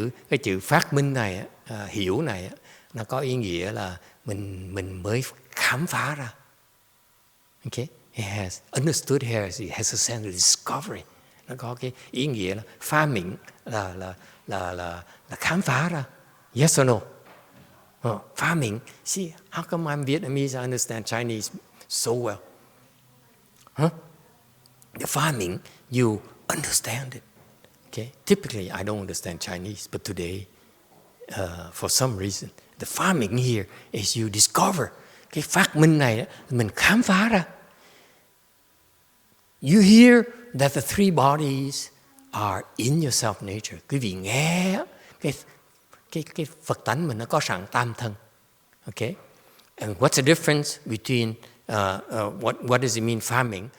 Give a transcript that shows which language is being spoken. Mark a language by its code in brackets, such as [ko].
[vi] Cái chữ phát minh này, hiểu này, nó có ý nghĩa là mình mới khám phá ra. [en] Okay? It has understood here, it has a sense of discovery. [vi] Nó có cái ý nghĩa là farming là khám phá ra. [en] Yes or no? Farming. See, how come I'm Vietnamese? I understand Chinese so well. Huh? The farming, you understand it. Okay? Typically, I don't understand Chinese, but today, for some reason, the farming here is you discover. [vi] Cái phát minh này mình khám phá ra. [en] You hear that the three bodies are in your self nature. [vi] Quý vị nghe cái Phật tánh mình nó có sẵn tam thân. [en] Okay? And what's the difference between what does it mean farming?